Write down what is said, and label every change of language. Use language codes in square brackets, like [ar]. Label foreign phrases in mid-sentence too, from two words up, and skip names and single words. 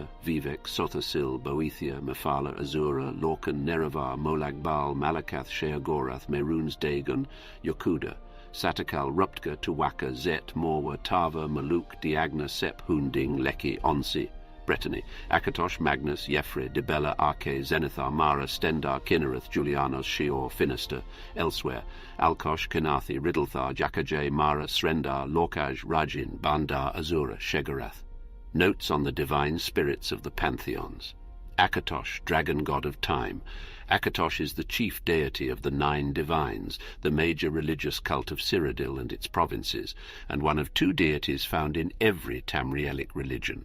[en] Vivek, Sothasil, Boethia, Mephala, Azura, Lorcan, Nerevar, Molagbal, Malakath, Sheagorath, Meruns, Dagon, Yokuda, Satakal, Ruptka, Tuwaka, Zet, Morwa, Tava, Maluk, Diagna, Sep, Hunding, Leki, Onsi, Brittany, Akatosh, Magnus, Yefre, Dibella, Arche, Zenithar, Mara, Stendar, Kinnereth, Julianos, Sheor, Finister, elsewhere, Alkosh, Kenathi, Riddlethar, Jakajay, Mara, Srendar, Lorkaj, Rajin, Bandar, Azura, Shegorath. Notes on the divine spirits of the pantheons. Akatosh, dragon god of time. Akatosh is the chief deity of the 9 divines, the major religious cult of Cyrodiil and its provinces, and one of 2 deities found in every Tamrielic religion.